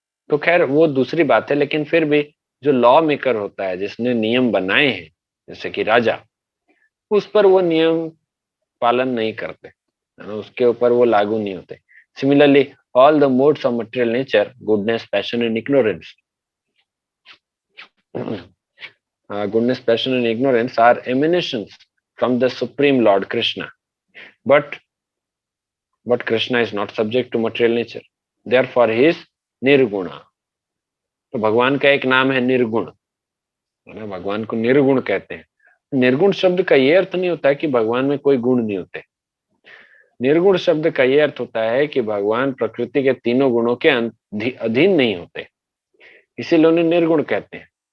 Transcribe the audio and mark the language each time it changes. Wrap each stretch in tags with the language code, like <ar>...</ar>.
<hi>तो खैर वो दूसरी बात है, लेकिन फिर भी जो लॉ मेकर होता है, जिसने नियम बनाए हैं, जैसे कि राजा, उस पर वो नियम पालन नहीं करते, है ना, उसके ऊपर वो लागू नहीं होते।</hi> <en>Similarly, all the modes of material nature, goodness, passion and ignorance, goodness, passion, and ignorance are emanations from the Supreme Lord Krishna. But Krishna is not subject to material nature. Therefore, he is nirguna.</en> <hi>तो भगवान का एक नाम है निर्गुण, है ना, भगवान को निर्गुण कहते हैं। निर्गुण शब्द का ये अर्थ नहीं होता है कि भगवान में कोई गुण नहीं होते। निर्गुण शब्द का ये अर्थ होता है कि भगवान प्रकृति के तीनों गुणों के अधीन नहीं होते, इसीलिए उन्हें निर्गुण कहते हैं।</hi>